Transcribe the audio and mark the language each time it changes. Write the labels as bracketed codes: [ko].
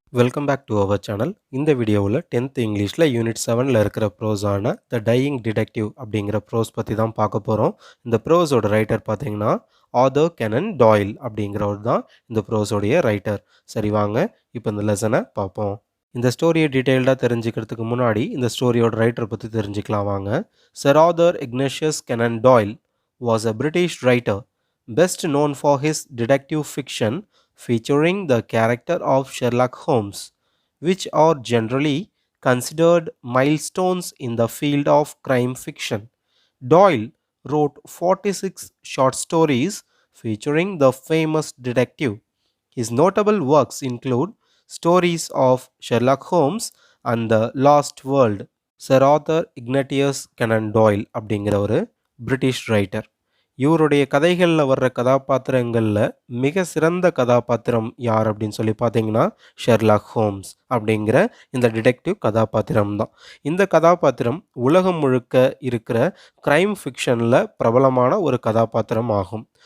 [ta] Welcome back to our channel. இந்த வீடியோவில் 10th இங்கிலீஷில் யூனிட் 7ல் இருக்கிற ப்ரோஸான த டையிங் டிடெக்டிவ் அப்படிங்கிற ப்ரோஸ் பற்றி தான் பார்க்க போகிறோம். இந்த ப்ரோஸோட ரைட்டர் பார்த்தீங்கன்னா ஆதர் கெனன் டாயில் அப்படிங்கிறவர் தான் இந்த ப்ரோஸோடைய ரைட்டர். சரி வாங்க இப்போ இந்த லெசனை பார்ப்போம். இந்த ஸ்டோரியை டீட்டெயில்டாக தெரிஞ்சுக்கிறதுக்கு முன்னாடி இந்த ஸ்டோரியோட ரைட்டரை பற்றி தெரிஞ்சுக்கலாம் வாங்க. [en] Sir Arthur Ignatius Conan Doyle was a British writer, best known for his detective fiction featuring the character of Sherlock Holmes, which are generally considered milestones in the field of crime fiction. Doyle wrote 46 short stories featuring the famous detective. His notable works include Stories of Sherlock Holmes and The Lost World. [ta] Sir author இக்னட்டியஸ் canon toil அப்படிங்கிற ஒரு British writer. இவருடைய கதைகளில் வர்ற கதாபாத்திரங்களில் மிக சிறந்த கதாபாத்திரம் யார் அப்படின்னு சொல்லி பார்த்தீங்கன்னா ஷெர்லாக் ஹோம்ஸ் அப்படிங்கிற இந்த டிடெக்டிவ் கதாபாத்திரம் தான். இந்த கதாபாத்திரம் உலகம் முழுக்க இருக்கிற க்ரைம் ஃபிக்ஷனில் பிரபலமான ஒரு கதாபாத்திரம் ஆகும்.